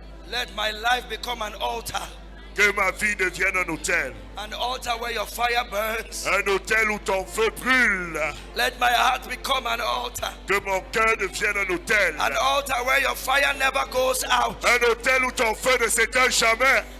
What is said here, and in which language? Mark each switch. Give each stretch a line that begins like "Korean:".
English: Let my life become an altar.
French: Que ma vie devienne un autel.
English: An altar where your fire burns.
French: Un autel où ton feu brûle.
English: Let my heart become an altar.
French: Que mon cœur devienne un autel.
English: An altar where your fire never goes out.
French: Un autel où ton feu ne s'éteint jamais.